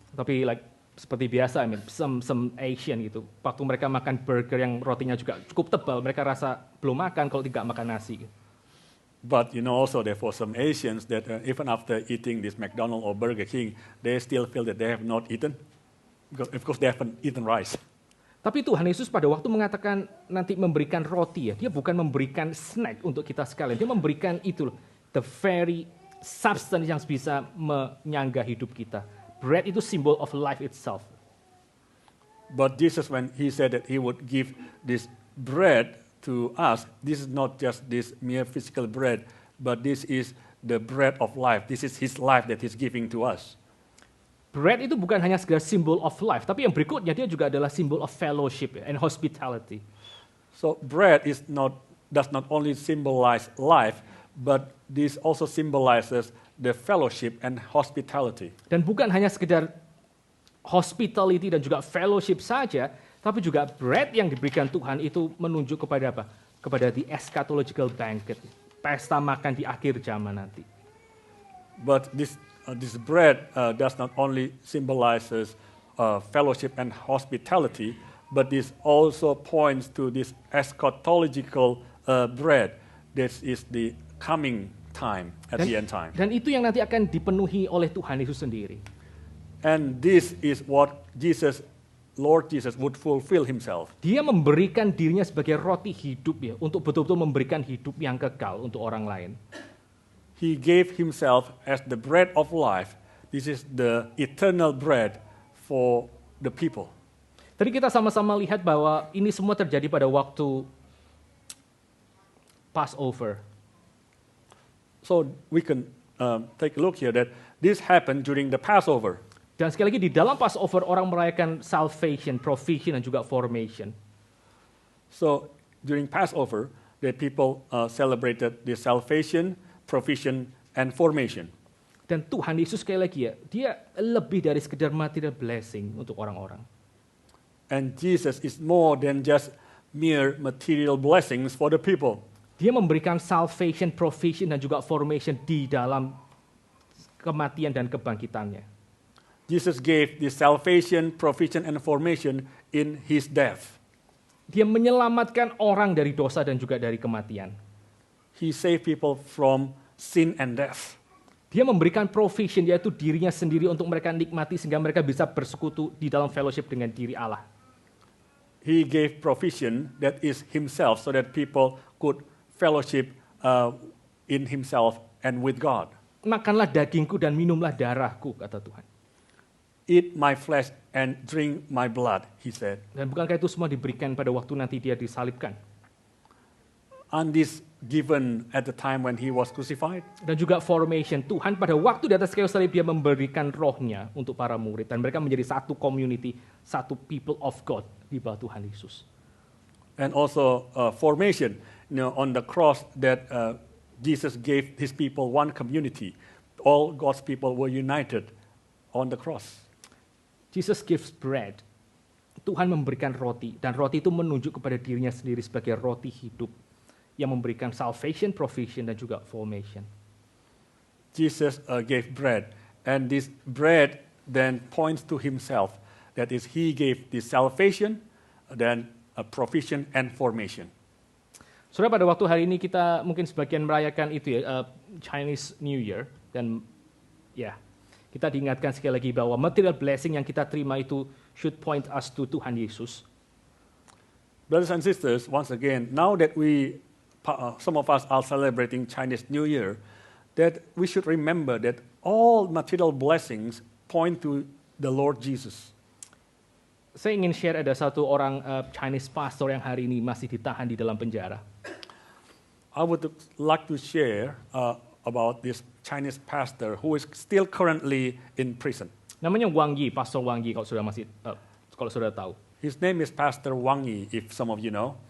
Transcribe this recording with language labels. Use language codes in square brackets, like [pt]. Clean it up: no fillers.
[id] Tapi like seperti biasa, [en] some Asian [id] gitu, waktu mereka makan burger yang rotinya juga cukup tebal, mereka rasa belum makan kalau tidak makan nasi. [en] But also there for some Asians that even after eating this McDonald's or Burger King, they still feel that they have not eaten. Because of course they haven't eaten rice. [id] Tapi Tuhan Yesus pada waktu mengatakan nanti memberikan roti ya, dia bukan memberikan snack untuk kita sekalian, dia memberikan itu [en] the very substance [id] yang bisa menyangga hidup kita. [en] Bread itu symbol of life itself. But Jesus, when He said that He would give this bread to us, this is not just this mere physical bread, but this is the bread of life. This is His life that He's giving to us. [id] Bread itu bukan hanya sekedar [en] symbol of life, [id] tapi yang berikutnya dia juga adalah [en] symbol of fellowship and hospitality. So bread does not only symbolize life, but this also symbolizes the fellowship and hospitality. [id] Dan bukan hanya sekedar hospitality dan juga fellowship saja, tapi juga bread yang diberikan Tuhan itu menunjuk kepada apa? Kepada [en] the eschatological banquet, [id] pesta makan di akhir zaman nanti. [en] But this bread does not only symbolizes fellowship and hospitality, but this also points to this eschatological bread. This is the coming time at the end time. [id] Dan itu yang nanti akan dipenuhi oleh Tuhan Yesus sendiri. [en] And this is what Lord Jesus would fulfill Himself. [id] Dia memberikan dirinya sebagai roti hidup ya, untuk betul-betul memberikan hidup yang kekal untuk orang lain. [en] He gave Himself as the bread of life. This is the eternal bread for the people. [id] Tadi kita sama-sama lihat bahwa ini semua terjadi pada waktu Passover. [en] So we can take a look here that this happened during the Passover. [id] Dan sekali lagi di dalam Passover orang merayakan salvation, provision dan juga formation. [en] So during Passover, the people celebrated the salvation, provision, and formation. [id] Dan Tuhan Yesus sekali lagi ya, dia lebih dari sekedar material blessing untuk orang-orang. [en] And Jesus is more than just mere material blessings for the people. [id] Dia memberikan salvation, provision, dan juga formation di dalam kematian dan kebangkitannya. [en] Jesus gave the salvation, provision, and formation in His death. [id] Dia menyelamatkan orang dari dosa dan juga dari kematian. [en] He saved people from sin and death. [id] Dia memberikan provision, yaitu dirinya sendiri untuk mereka nikmati sehingga mereka bisa bersekutu di dalam fellowship dengan diri Allah. [en] He gave provision that is himself so that people could fellowship in himself and with God. [id] Makanlah dagingku dan minumlah darahku, kata Tuhan. [en] Eat my flesh and drink my blood, he said. [id] Dan bukankah itu semua diberikan pada waktu nanti dia disalibkan? [en] And this given at the time when he was crucified. [id] Dan juga formation, Tuhan pada waktu di atas kayu salib dia memberikan rohnya untuk para murid. Dan mereka menjadi satu community, satu [en] people of God [id] di bawah Tuhan Yesus. [en] And also formation, on the cross that Jesus gave his people one community. All God's people were united on the cross. Jesus gives bread. [id] Tuhan memberikan roti. Dan roti itu menunjuk kepada dirinya sendiri sebagai roti hidup yang memberikan salvation, provision, dan juga formation. [en] Jesus gave bread. And this bread then points to himself. That is, he gave the salvation, then provision and formation. [id] Saudara, pada waktu hari ini kita mungkin sebagian merayakan itu ya, Chinese New Year. Dan ya, kita diingatkan sekali lagi bahwa material blessing yang kita terima itu [en] should point us to Tuhan Yesus. Brothers and sisters, once again, now that some of us are celebrating Chinese New Year, that we should remember that all material blessings point to the Lord Jesus. [id] Saya ingin share ada satu orang Chinese pastor yang hari ini masih ditahan di dalam penjara. [en] I would like to share about this Chinese pastor who is still currently in prison. [id] Namanya Wang Yi, Pastor Wang Yi kalau saudara tahu. [en] His name is Pastor Wang Yi, if some of you know.